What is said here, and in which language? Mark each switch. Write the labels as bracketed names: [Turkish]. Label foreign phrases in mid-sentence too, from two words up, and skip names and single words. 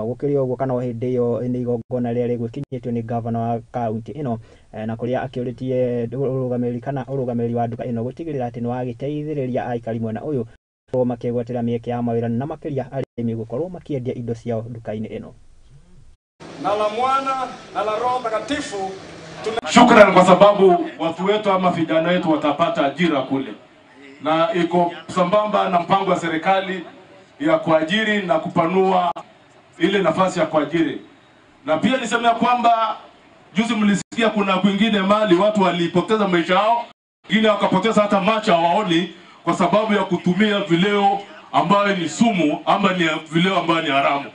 [Kikuyu] Gukirio uguo kana hindi iyo ni igongona ria rigwikinyitio ni governor wa county ino na kuria akiuritie urugamiriri wa nduka ino gutigirira ati ni wagiteithiriria aikari mwena uyu makigwatira mieke ya mawira na makiria arimi gukorwo makiendia indo ciao nduka-ini ino. [Swahili] Na la Mwana na la Roho Mtakatifu. Shukrani kwa sababu watu wetu ama vijana wetu watapata ajira kule, na iko sambamba na mpango wa serikali ya kuajiri na kupanua ile nafasi ya kuajiri. Na pia niseme kwamba juzi mlisikia kuna kwingine mali watu walipoteza maisha yao, wengine wakapoteza hata macho hawaoni kwa sababu ya kutumia vileo ambayo ni sumu ama ni vileo ambayo ni haramu.